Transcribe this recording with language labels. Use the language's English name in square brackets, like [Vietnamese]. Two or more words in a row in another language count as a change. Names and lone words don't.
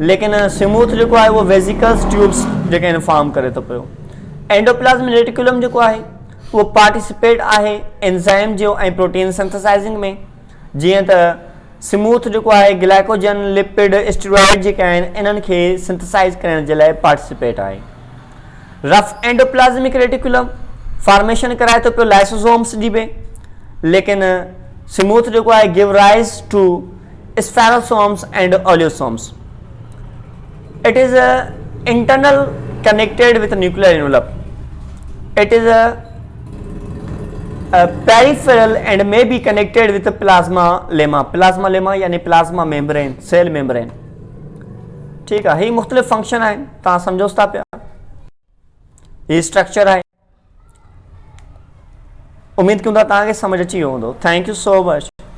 [Sindhi] लेकिन स्मूथ जेको आहे उहो [English] vesicles tubes [Sindhi] जेके आहिनि फॉर्म करे थो पियो। [English] endoplasmic reticulum [Sindhi] जेको आहे उहो पार्टिसिपेट आहे एंजाइम जो ऐं [English] protein synthesizing [Sindhi] में। जीअं त स्मूथ जेको आहे [English] glycogen, lipid, steroid [Sindhi] जेके आहिनि इन्हनि खे सिंथेसाइज़ करण जे लाइ पार्टिसिपेट आहे। [English] rough endoplasmic reticulum formation [Sindhi] कराए थो पियो लाइसोसोम्स जी बि, लेकिन स्मूथ जेको आहे [English] give rise to spherosomes and oleosomes. It is internal connected with nuclear envelope. It is a peripheral and may be connected with the plasma lemma. Plasma lemma यानी plasma membrane, cell membrane. [Urdu] ٹھیک ہے, [Sindhi] ही मुख्तलिफ फंक्शन है, तव्हां समझो था पिया, ही स्ट्रक्चर है। उम्मीद कयूं था तव्हांखे समझ अची वियो हूंदो। [English] Thank you so much.